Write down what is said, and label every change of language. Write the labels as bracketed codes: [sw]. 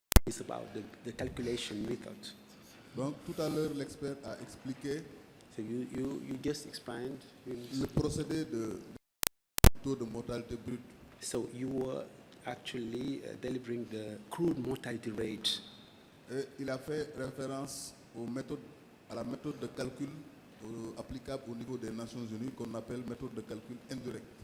[en] It's about the calculation method. [fr] Donc tout à l'heure, l'expert a expliqué [en] So you just explained. [fr] le procédé de taux de mortalité brute. [en] So you were actually delivering the crude mortality rate. [fr] Et il a fait référence à la méthode de calcul applicable au niveau des Nations Unies qu'on appelle méthode de calcul indirecte.